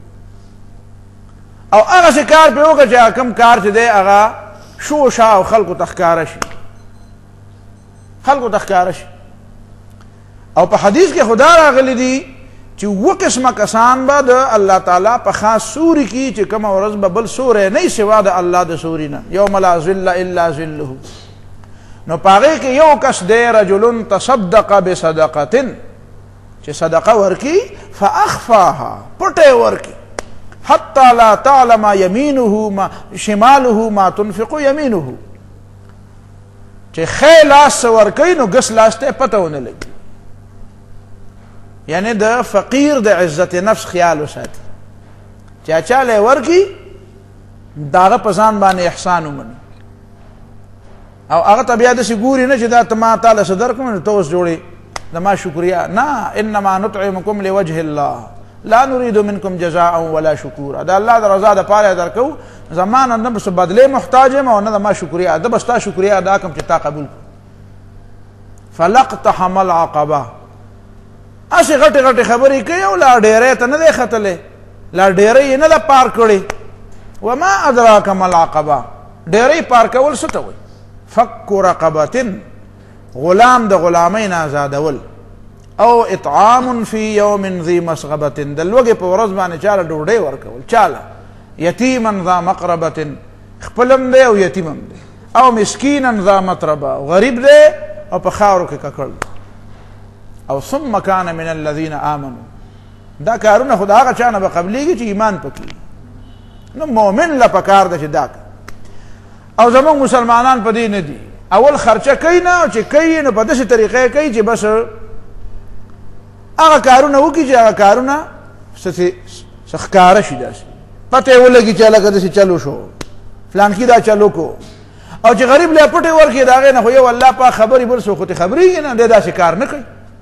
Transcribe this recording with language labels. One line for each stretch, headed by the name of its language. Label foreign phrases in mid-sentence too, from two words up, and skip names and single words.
Pashto: او هغسې کار پې وکړه چې هغه کوم کار چې دی هغه شوشه او خلکو ته ښکاره شي، خلکو ته ښکاره شي. او په حدیث کې خدا راغلی دي چې اووه قسمه کسان به د الله تعالی په خاص سوري کې چې کومه ورځ به بل سوری نه سوا د الله د سوري نه،
Arabic: یوم لا ظل الا ظله.
Pashto: نو په هغې کې یو کس دی
Arabic: رجل تصدق بصدقة
Pashto: چې صدقه ورکي فاخفاها پټه ورکي
Arabic: حتی لا تعلم یمینه شماله ما تنفق یمینه،
Pashto: چې ښی لاس ورکوي نو ګس لاس ته پته ونه لګي. یعنی د فقیر د عزت نفس خیال وساتي، چا چاله ورکي د هغه په ځان باندې احسان ومني، او هغه ته بیا داسې ګوري نه چې دا ته ما تاله څه درکړم نو ته اوس جوړې د ما شکریا. نه،
Arabic: انما نطعمکم لوجه الله لا نريد منکم جزاء ولا شکورا.
Pashto: دا الله د رضا دپاره درکو، زما نه بس بدلې محتاج یم او نه د ما شکریا، ده به ستا شکریا ادا کړم چې تا قبول کړو.
Arabic: فلقتحم العقبه،
Pashto: هسې غټې غټې خبرې کوي او لا ډیری ته نه دی ختلی، لا ډیری یې نه ده پار کړې.
Arabic: وما ادراک ما العقبه،
Pashto: ډیری پار کول څه ته وایي؟
Arabic: فک رقبة،
Pashto: غلام د غلامۍ نه آزادول، او
Arabic: اطعام فی یوم ذی مسغبة،
Pashto: د لوږې په ورځ باندې چاله ډوډۍ ورکول، چاله
Arabic: یتیما ذا مقربة،
Pashto: خپلم دی او یتیمم دی، او
Arabic: مسکینا ذا متربه،
Pashto: غریب دی او په خاورو کې ککړ، او
Arabic: ثم کان من الذین آمنوا.
Pashto: دا کارونه خو د هغه چا نه به قبلیږي چې ایمان پکې، نو مؤمن له پکار ده چې دا او زمونږ مسلمانان په دې نه دي، اول خرچه کوي نه، چې کوي نو په داسې طریقې کوي چې بس هغه کارونه وکړي چې هغه کارونه څه ښکاره شي، داسې پته یې ولګي چې هلکه داسې چلو شو فلانکي دا چلو کو، او چې غریب له پټې ورکړي د هغې نه خو یو الله پاک خبرې بل څوک خو ترې خبرېږي نه، دی داسې کار نه کوي.